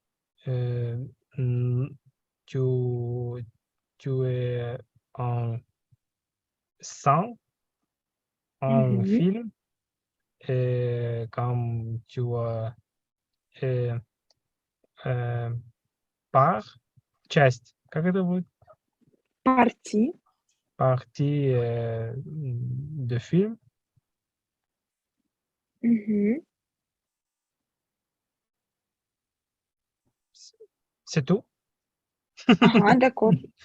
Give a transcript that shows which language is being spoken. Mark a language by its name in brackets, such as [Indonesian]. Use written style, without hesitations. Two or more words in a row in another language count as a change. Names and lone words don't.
[French] tu es en sang, en film, et comme tu es par [Russian] часть, как это будет? [French] Partie de film. C'est tout. D'accord.